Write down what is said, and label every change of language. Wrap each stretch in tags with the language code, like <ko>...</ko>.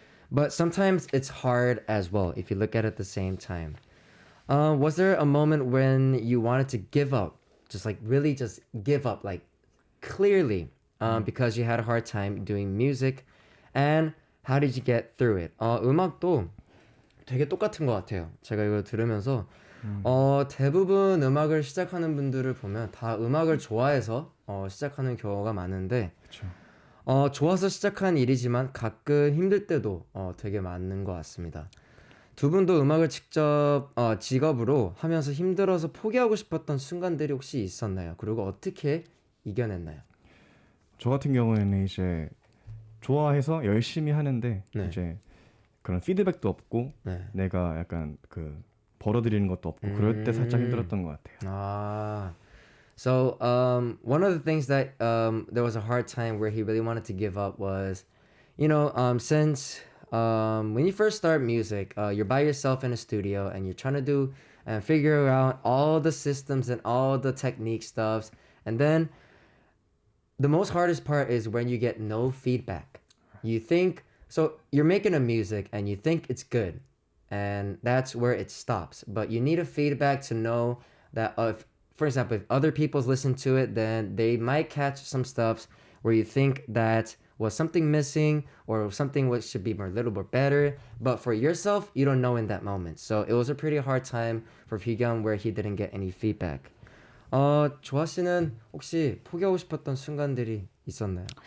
<en>But sometimes it's hard as well if you look at it at the same time. Was there a moment when you wanted to give up? Just like really just give up, like clearly, because you had a hard time doing music. And how did you get through it?</en> <ko>음악도 되게 똑같은 것 같아요. 제가 이거 들으면서 대부분 음악을 시작하는 분들을 보면 다 음악을 좋아해서 시작하는 경우가 많은데 그쵸. 좋아서 시작한 일이지만 가끔 힘들 때도 되게 많은 것 같습니다. 두 분도 음악을 직접 직업으로 하면서 힘들어서 포기하고 싶었던 순간들이 혹시 있었나요? 그리고 어떻게 이겨냈나요? 저 같은 경우에는 이제 좋아해서 열심히 하는데 네. 이제 그런 피드백도 없고 네. 내가 약간 그 벌어들이는 것도 없고 그럴 때 살짝 힘들었던 것 같아요.</ko> <en>So one of the things that there was a hard time where he really wanted to give up was, since when you first start music, you're by yourself in a studio and you're trying to do and figure out all the systems and all the technique stuffs, and then the most hardest part is when you get no feedback. You think so you're making a music and you think it's good, and that's where it stops. But you need a feedback to know that if, for example, if other people's listen to it, then they might catch some stuffs where you think that was something missing or something which should be a little bit better. But for yourself, you don't know in that moment. So it was a pretty hard time for Hyun where he didn't get any feedback.</en> <ko>조아 씨는 혹시 포기하고 싶었던 순간들이 있었나요?</ko>